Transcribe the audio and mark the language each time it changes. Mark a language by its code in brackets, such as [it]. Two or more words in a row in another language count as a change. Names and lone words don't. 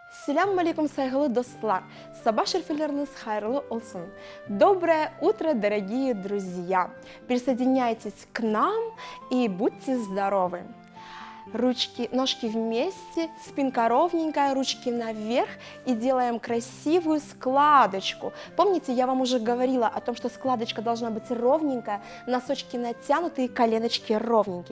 [crh] Ассаляму алейкум, сайгылы достлар. Сабах шерфелеріңіз хайырлы олсын. [ru] Доброе утро, дорогие друзья. Присоединяйтесь к нам и будьте здоровы. Ручки, ножки вместе, спинка ровненькая, ручки наверх и делаем красивую складочку. Помните, я вам уже говорила о том, что складочка должна быть ровненькая, носочки натянутые, коленочки ровненькие.